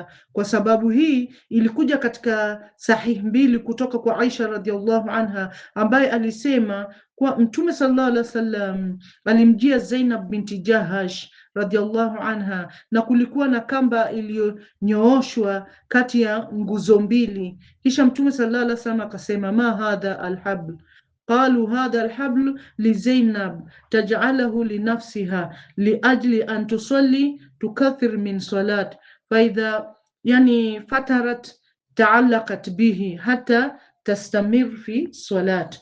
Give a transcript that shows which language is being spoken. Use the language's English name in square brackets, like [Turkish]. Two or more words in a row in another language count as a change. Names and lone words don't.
[Swahili] Kwa sababu hii ilikuja katika sahih mbili kutoka kwa Aisha [Arabic] رضي الله عنها, [Swahili] ambaye alisema kwa Mtume [Arabic] صلى الله عليه وسلم [Swahili] alimjia Zainab binti Jahash [Arabic] رضي الله عنها, [Swahili] na kulikuwa na kamba iliyonyooshwa kati ya nguzo mbili. Kisha Mtume [Arabic] صلى الله عليه وسلم [Swahili] akasema, [Arabic] ما هذا الحبل? قالوا هذا الحبل لزينب تجعله لنفسها لأجل أن تصلي تكثر من صلاة فإذا يعني فترت تعلقت به حتى تستمر في صلاة.